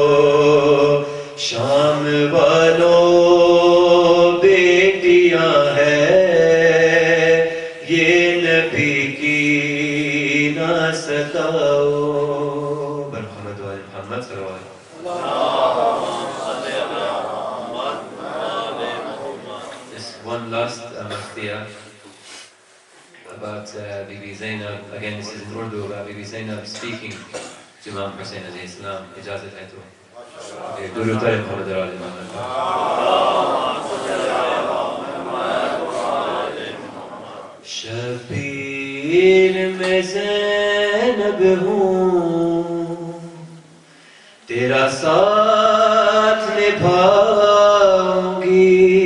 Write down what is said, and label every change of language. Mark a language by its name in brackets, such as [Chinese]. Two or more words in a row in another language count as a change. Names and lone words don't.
[Urdu] شام والوں بیٹیاں ہیں یہ نبی کی نہ ستاؤ برحمت والے محمد صلی اللہ علیہ وسلم. [English] Just one last maftiya about Bibi Zainab. Again, this is in Urdu about Bibi Zainab speaking to Imam Hussain [Arabic] عليه السلام. [Urdu] اجازت ہے تو. درود پر محمد علیہ محمد. شبیر میں زینب ہوں تیرا ساتھ نبھاؤں گی